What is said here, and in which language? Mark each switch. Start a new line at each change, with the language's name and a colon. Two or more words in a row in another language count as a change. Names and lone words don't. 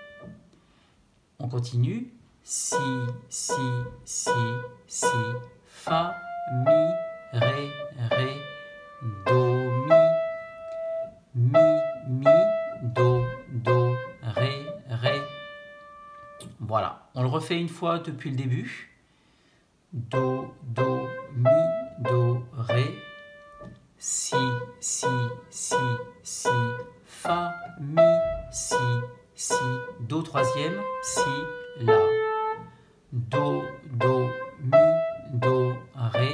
French: On continue. Si, Si, Si, Si, Fa, Mi, Ré, Ré, Do, Mi, Mi, Do, Do, Ré, Ré. Voilà. On le refait une fois depuis le début. Do, Do, Mi, Do, Ré. Si, Si, Si, Si, Fa, Mi, Si, Si, Do troisième, Si, La. Do, Do, Mi, Do, Ré.